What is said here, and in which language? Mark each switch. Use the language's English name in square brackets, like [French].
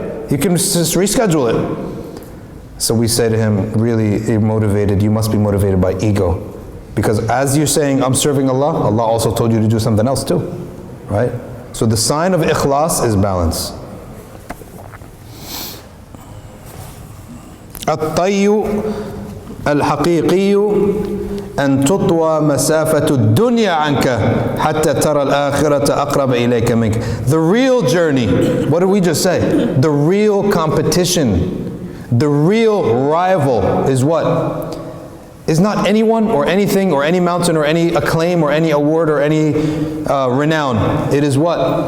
[English] You can just reschedule it. So we say to him, really motivated, you must be motivated by ego. Because as you're saying, I'm serving Allah, Allah also told you to do something else too, right? So the sign of ikhlas is balance. [Arabic] الطي الحقيقي أن تطوى مسافة الدنيا عنك حتى ترى الآخرة أقرب إليك منك. [English] The real journey, what did we just say? The real competition, the real rival is what? Is not anyone or anything or any mountain or any acclaim or any award or any renown. It is what?